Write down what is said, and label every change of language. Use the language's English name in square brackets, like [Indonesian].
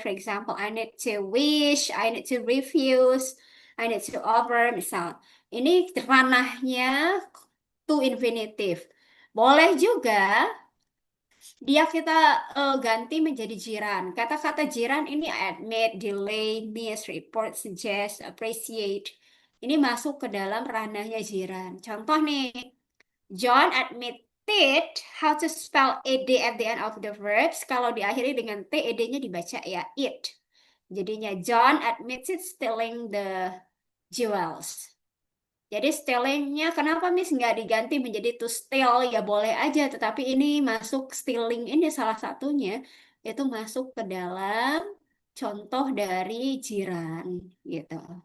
[English] For example, I need to wish, I need to refuse, I need to offer. [Indonesian] Misal, ini ranahnya to infinitive. Boleh juga dia kita ganti menjadi jiran. Kata-kata jiran ini admit, delay, miss, report, suggest, appreciate. Ini masuk ke dalam ranahnya jiran. [English] Contoh nih, John admitted how to spell ed at the end of the verbs. [Indonesian] Kalau diakhiri dengan t, ed-nya dibaca ya it. Jadinya [English] John admitted stealing the jewels. [Indonesian] Jadi stealingnya kenapa Miss nggak diganti menjadi to steal? Ya boleh aja, tetapi ini masuk stealing ini salah satunya itu masuk ke dalam contoh dari jiran gitu.